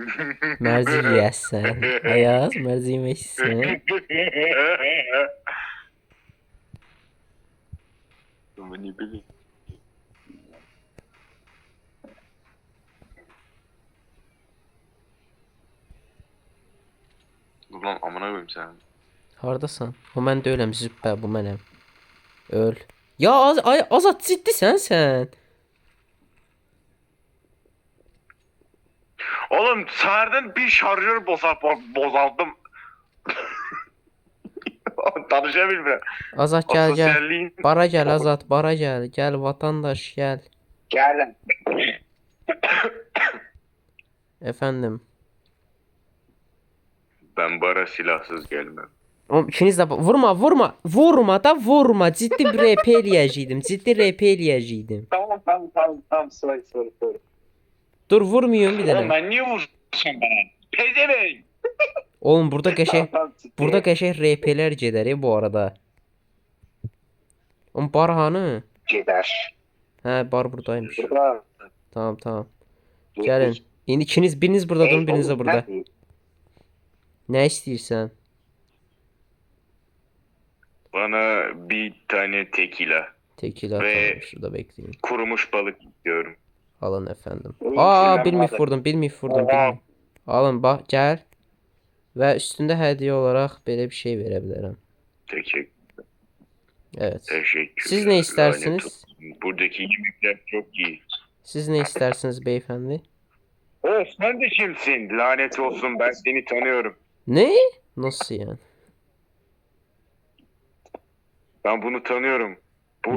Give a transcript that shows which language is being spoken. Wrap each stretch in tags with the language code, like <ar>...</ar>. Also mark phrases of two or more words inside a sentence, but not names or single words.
<az>Mərzi yeyəsən. Ayaz, mərzi yeməksən.</az> <tr>Ama ne bileyim. Dur lan amına koyayım sen.</tr> <az>Hardasan? O mən deyiləm, züppə, bu mənəm. Öl. Ya Azad ciddisən sən? Oğlum səhərdən bir şarjör bozaldım. Danışa bilmirəm. Azad gəl gəl.</az> <tr>Sosyalliğin</tr> <az>Bara gəl Azad, bara gəl. Gəl vatandaş gəl.</az> <tr>Geldim. Efendim. ben bara silahsız gelmem.</tr> <az>Oğlum ikiniz də vurma da vurma. Ciddi bir RP eləyəcəydim. Ciddi RP eləyəcəydim.</az> <tr>Tamam sorry. Dur vurmayın bir</tr> <az>Oğlum dənə.</az> <tr>ben niye vursun bana? Pezevenk.</tr> <az>Oğlum burada qəşəng ciddi. burada qəşəng RP'lər gedər bu arada. Oğlum bar hanı? Ceder. Hə, bar buradaymış. Burada. Tamam. Gəlin. İndi biriniz burada durun, biriniz də burada. Nə istəyirsən?</az> <tr>Bana bir tane tekila. Tekila Ve- tamam, şurada bekleyin. Kurumuş balık istiyorum. Alın efendim. Oğlum, Aa, kirlenme bir mif abi. vurdum, bir mif vurdum. Oha.</tr> <az>Alın bax, gəl. Və üstündə hədiyyə olaraq belə bir şey verə bilərəm.</az> <tr>Teşekkür. Evet. Teşekkür. Siz ne istersiniz? Buradaki yemekler çok iyi.</tr> <az>Siz nə istərsiniz beyefendi?</az> <tr>Sen de kimsin? Lanet olsun ben seni tanıyorum. Ne? Nasıl yani? Ben bunu tanıyorum. Bu</tr>